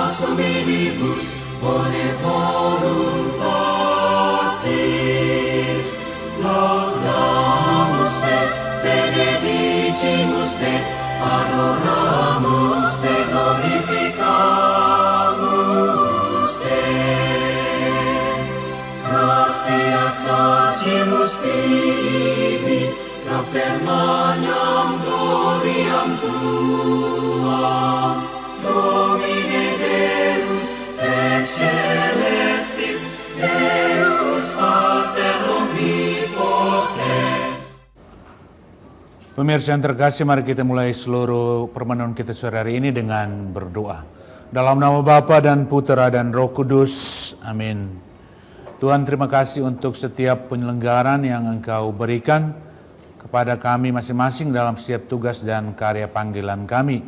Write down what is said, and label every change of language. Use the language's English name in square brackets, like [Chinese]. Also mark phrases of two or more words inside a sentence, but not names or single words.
[Latin] hominibus bone voluntatis laudamus te benedicimus te adoramus te glorificamus te gratias agimus tibi per magnam gloriam tuam Domine Deus et celestis Deus Pater omnipotens. [Indonesian] Pemirsa yang terkasih, mari kita mulai seluruh permenungan kita sore hari ini dengan berdoa. Dalam nama Bapa dan Putera dan Roh Kudus, amin. Tuhan, terima kasih untuk setiap penyelenggaran yang Engkau berikan kepada kami masing-masing dalam setiap tugas dan karya panggilan kami.